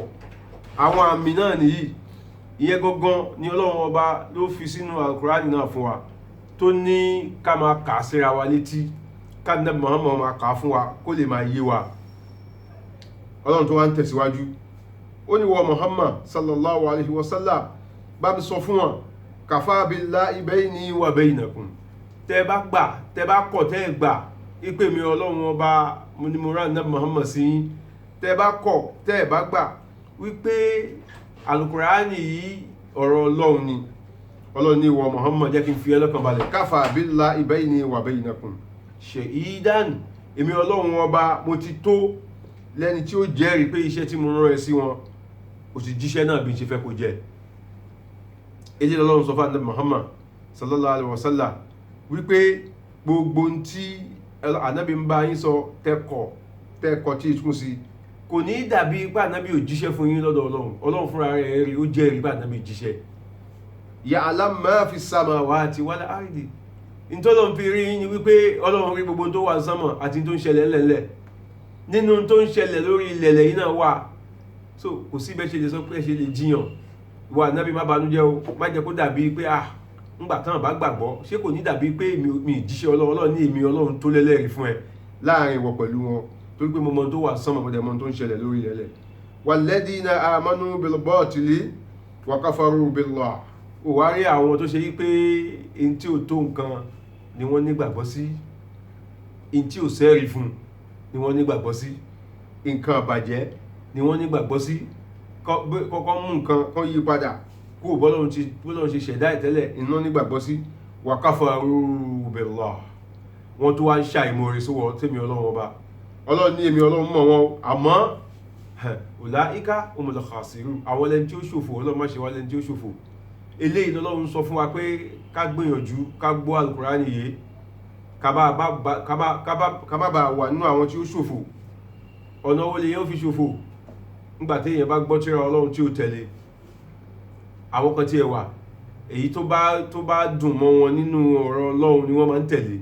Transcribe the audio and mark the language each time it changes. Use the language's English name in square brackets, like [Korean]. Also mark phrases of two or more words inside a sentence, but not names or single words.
[Yoruba] Àwọn àmì náà nìyí, ìyẹn gangan ni Ọlọ́run ọba ló fi sínú Al-Qur'an náà fún wa, tó ní ká máa kà síra wa létí, ká ní Muhammad máa kà fún wa kó lè máa yé wa. Ọlọ́run tó wá ń tẹ̀síwájú, ó ní wọ Muhammad [Arabic] صلى الله عليه وسلم [Yoruba] bá mi sọ fún wọn, [Arabic] كفى بالله بيني وبينكم. [Yoruba] Tẹ́ bá gbà, tẹ́ bá kọ̀, tẹ́ gbà ìpè mi Ọlọ́run ọba ni mo rán Nabi Muhammad sí yín, tẹ́ bá kọ̀, tẹ́ bá gbà wípé Al-Qur'an yìí ọ̀rọ̀ Ọlọ́run ni. Ọlọ́run ní wọ Muhammad jẹ́ kí n fi ẹlọ́kàn balẹ̀, [Arabic] كفى بالله بيني وبينكم شهيدا. [Yoruba] Èmi Ọlọ́run ọba mo ti tó lẹ́ni tí ó jẹ́rìí pé iṣẹ́ tí mo rán ẹ sí wọn ó ti jíṣẹ́ náà bí n ṣe fẹ́ kó jẹ́. Èyí lọ́lọ́run sọ fún Ànábì Muhammad [Arabic] صلى الله عليه وسلم [Yoruba] wípé gbogbo tí Ànábì ń bá yín sọ tẹ́kọ̀ tí ìtún sí kò ní dàbí pé Ànábì ò jíṣẹ́ fún yín lọ́dọ̀ Ọlọ́run. Ọlọ́run fúnra rẹ̀ rí, ó jẹ́rìí pé Ànábì jíṣẹ́. [Arabic] يعلم ما في السماوات والأرض. [Yoruba] Ìtọ́lọ́run fi rí yín ni wípé Ọlọ́run rí gbogbo tó wà ní sánmọ̀ àti tó ń ṣẹlẹ̀ ńlẹ̀ńlẹ̀. Nínú tó ń ṣẹlẹ̀ lórí ilẹ̀ yìí náà wà. So kò sí bẹ́ẹ̀ ṣe lè sọ pé ṣe lè jiyàn. Ìwọ Ànábì má banújẹ́ o, má jẹ́ kó dàbí pé ńgbà tán bá gbàgbọ́, ṣé kò ní dàbí pé mi ìjíṣẹ́ Ọlọ́run ní èmi Ọlọ́run tó lẹ́lẹ́rìí fún ẹ láàrin ìwọ pẹ̀lú wọn, torí pé mo mọ tó wà sánmọ̀, mo dẹ̀ mọ tó ń ṣẹlẹ̀ lórí ilẹ̀. [Arabic] والذين آمنوا بالباطل وكفروا بالله. [Yoruba] Ó wá rí àwọn tó ṣe wípé in tí ò tó nǹkan ni wọ́n nígbàgbọ́ sí, in tí ò sẹ́rí fún ni wọ́n nígbàgbọ́ sí, nǹkan àbàjẹ́ ni wọ́n nígbàgbọ́ sí. Kọ́kọ́ mú nǹkan kan yí padà kó bọ́lọ́run ṣe ṣẹ̀dá ìtẹ́lẹ̀, iná nígbàgbọ́ sí. [Arabic] وكفروا بالله. [Yoruba] Wọ́n tó wá ń ṣàìmoore sówọ́ tèmi Ọlọ́run ọba. Ọlọ́run ní èmi Ọlọ́run mọ̀ wọn, àmọ́ [Arabic] أولئك هم الخاسرون. [Yoruba] Àwọn lẹni tí ó ṣòfò, Ọlọ́run má ṣe wá lẹni tí ó ṣòfò. Eléyìí lọ́lọ́run sọ fún wa pé ká gbìyànjú ká gbọ́ Al-Qur'an yìí, ká má bàa wà nínú àwọn tí ó ṣòfò. Ọ̀nà wo lè yẹn ó fi ṣòfò? Nígbà tí èèyàn bá gbọ́ tírà Ọlọ́run tí ó tẹ̀lé. Àwọn kan tí ẹ wà, èyí tó bá dùn mọ́ wọn nínú ọ̀rọ̀ Ọlọ́run ni wọ́n máa ń tẹ̀lé.